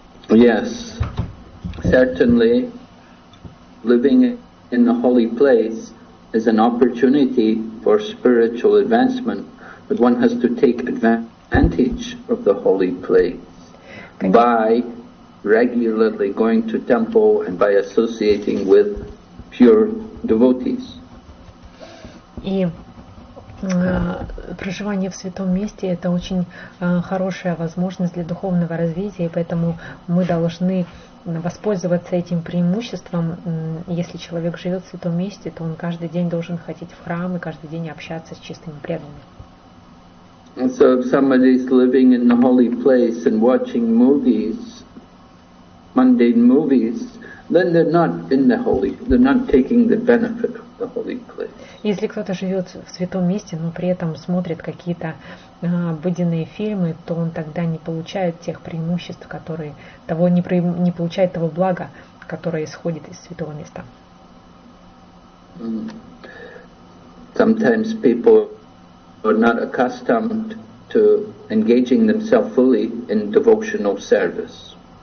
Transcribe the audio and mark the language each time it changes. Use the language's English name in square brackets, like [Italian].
[English] Yes, certainly living in a holy place is an opportunity for spiritual advancement, but one has to take advantage of the holy place by regularly going to temple and by associating with pure devotees. [Russian] И проживание в святом месте – это очень хорошая возможность для духовного развития, и поэтому мы должны воспользоваться этим преимуществом. Если человек живет в святом месте, то он каждый день должен ходить в храм и каждый день общаться с чистыми преданными. [English] And so if somebody is living in the holy place and watching movies, mundane movies, then they're not taking the benefit of the holy place. [Russian] Если кто-то живет в святом месте, но при этом смотрит какие-то обыденные фильмы, то он тогда не получает тех преимуществ, не получает того блага, которое исходит из святого места. [English] Sometimes people are not accustomed to engaging themselves fully in devotional service.